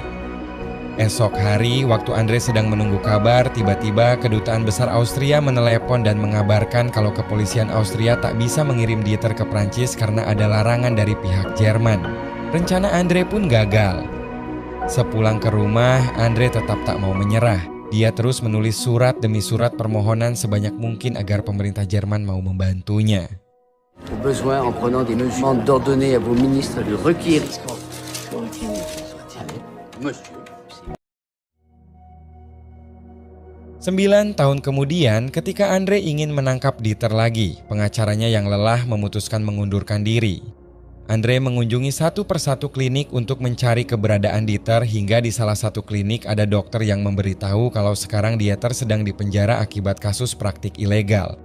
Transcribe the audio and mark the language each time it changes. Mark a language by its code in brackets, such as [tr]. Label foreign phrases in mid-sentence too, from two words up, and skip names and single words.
[id] Esok hari, waktu Andre sedang menunggu kabar, tiba-tiba Kedutaan Besar Austria menelepon dan mengabarkan kalau kepolisian Austria tak bisa mengirim Dieter ke Prancis karena ada larangan dari pihak Jerman. Rencana Andre pun gagal. Sepulang ke rumah, Andre tetap tak mau menyerah. Dia terus menulis surat demi surat permohonan sebanyak mungkin agar pemerintah Jerman mau membantunya. [fr] Au besoin, en prenant des mesures, d'ordonner à vos ministres de requérir. Monsieur. [id] 9 tahun kemudian, ketika Andre ingin menangkap Dieter lagi, pengacaranya yang lelah memutuskan mengundurkan diri. Andre mengunjungi satu persatu klinik untuk mencari keberadaan Dieter hingga di salah satu klinik ada dokter yang memberitahu kalau sekarang Dieter sedang dipenjara akibat kasus praktik ilegal.